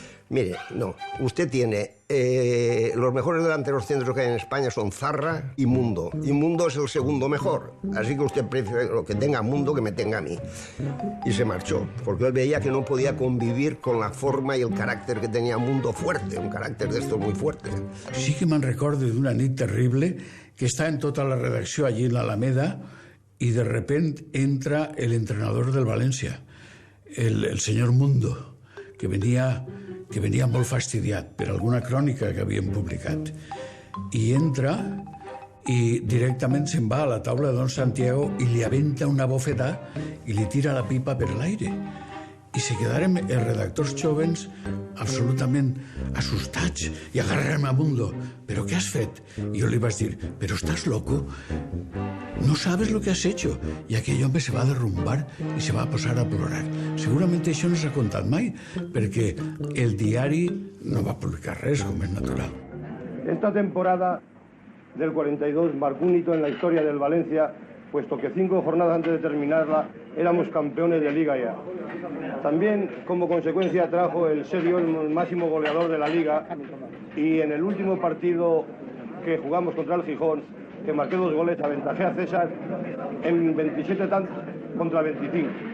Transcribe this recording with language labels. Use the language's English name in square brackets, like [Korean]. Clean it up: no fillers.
[Spanish] Mire, no, usted tiene los mejores delanteros centros que hay en España son Zarra y Mundo es el segundo mejor, así que usted prefiere que tenga Mundo que me tenga a mí. Y se marchó, porque él veía que no podía convivir con la forma y el carácter que tenía Mundo fuerte, un carácter de estos muy fuerte. [Catalan] Sí que me'n recordo d'una nit terrible que està en tota la redacció allí en l'Alameda i de repent entra el entrenador del València, el senyor Mundo, que venia molt fastidiat per alguna crònica que havien publicat. I entra i directament se'n va a la taula de don Santiago i li aventa una bofetada i li tira la pipa per l'aire. I se quedaren els redactors jovens absolutament assustats i agarraren a Mundo. ¿Pero qué has fet? I jo li vaig dir, [Spanish] ¿pero estás loco? No sabes lo que has hecho. [Catalan] I aquell home se va derrumbar i se va posar a plorar. Segurament això no s'ha contat mai, perquè el diari no va publicar res, com és natural. [Spanish] Esta temporada del 42 marcó un hito en la historia del Valencia, puesto que 5 jornadas antes de terminarla éramos campeones de Liga ya. También, como consecuencia, trajo el serio el máximo goleador de la Liga, y en el último partido que jugamos contra el Gijón, que marqué 2 goles, aventajé a César en 27 tantos contra 25.